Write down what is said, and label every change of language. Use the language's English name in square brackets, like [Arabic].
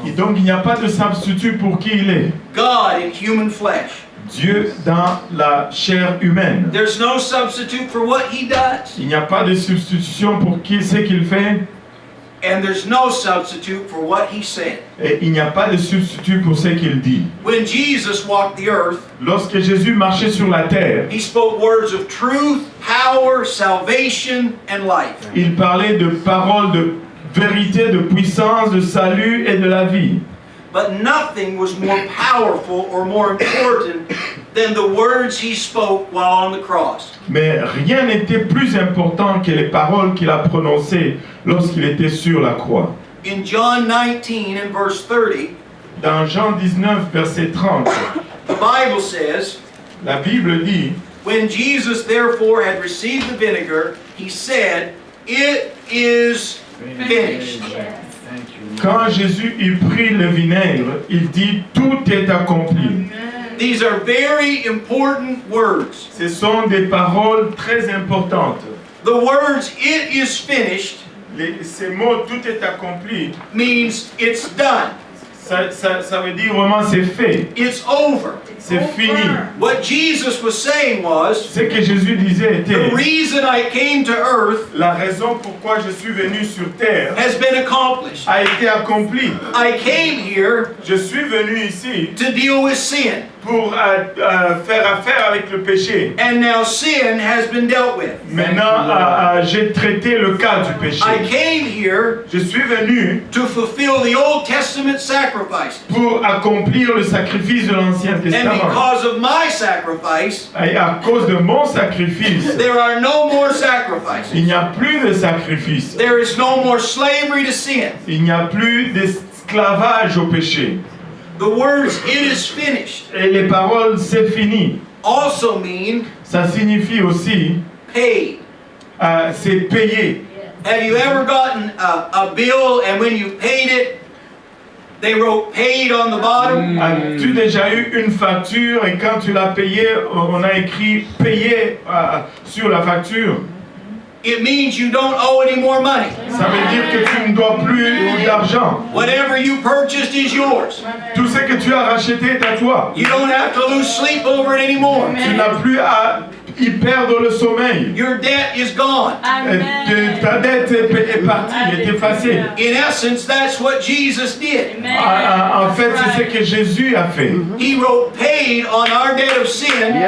[French] Et donc il n'y a pas de substitut pour qui il est. [English] God in human flesh. [French] Dieu dans la chair humaine. [English] There's no substitute for what he does. [French] Il n'y a pas de substitution pour ce qu'il fait. [English] And there's no substitute for what he said. [French] Et il n'y a pas de substitut pour ce qu'il dit. [English] When Jesus walked the earth, [French] lorsque Jésus marchait sur la terre, [English] he spoke words of truth, power, salvation, and life. [French] Il parlait de paroles de vérité, de puissance, de salut et de la vie. [English] But nothing was more powerful or more important than the words he spoke while on the cross. [French] Mais rien n'était plus important que les paroles qu'il a prononcées lorsqu'il était sur la croix. [English] In John 19 and verse 30, [French] dans Jean 19 verset 30, [English] the Bible says, [French] la Bible dit, [English] when Jesus therefore had received the vinegar, he said, "It is finished." [French] Quand Jésus eut pris le vinaigre, il dit tout est accompli. [English] These are very important words. [French] Ce sont des paroles très importantes. [English] The words "it is finished" [French] ces mots tout est accompli [English] means it's done. [French] Ça veut dire vraiment c'est fait. [English] It's over. [French] C'est fini. [English] What Jesus was saying was, [French] ce que Jésus disait était, [English] the reason I came to earth, [French] la raison pourquoi je suis venu sur terre, [English] has been accomplished. [French] A été accompli. [English] I came here, [French] je suis venu ici, [English] to deal with sin. [French] Pour faire affaire avec le péché. [English] And now sin has been dealt with. [French] Maintenant, j'ai traité le cas du péché. [English] I came here, [French] je suis venu, [English] to fulfill the Old Testament sacrifices. [French] Pour accomplir le sacrifice de l'Ancien Testament. [English] And because of my sacrifice, [French] et à cause de mon sacrifice, [English] there are no more sacrifices. [French] Il n'y a plus de sacrifice. [English] There is no more slavery to sin. [French] Il n'y a plus d'esclavage au péché. [English] The words "it is finished" [French] et les paroles c'est fini [English] also mean [French] ça signifie aussi [English] paid. [French] C'est payé. [English] Have you ever gotten a bill and when you paid it, they wrote "paid" on the bottom? [French] As-tu déjà eu une facture et quand tu l'as payée, on a écrit payé sur la facture? [English] It means you don't owe any more money. [French] Ça veut dire que tu ne dois plus d'argent. [English] Whatever you purchased is yours. [French] Tout ce que tu as racheté est à toi. [English] You don't have to lose sleep over it anymore. [French] Tu n'as plus à y perdre le sommeil. [English] Your debt is gone. [French] Ta dette est partie, est effacée. [English] In essence, that's what Jesus did. [French] En fait, c'est ce que Jésus a fait. [English] He wrote "paid" on our debt of sin.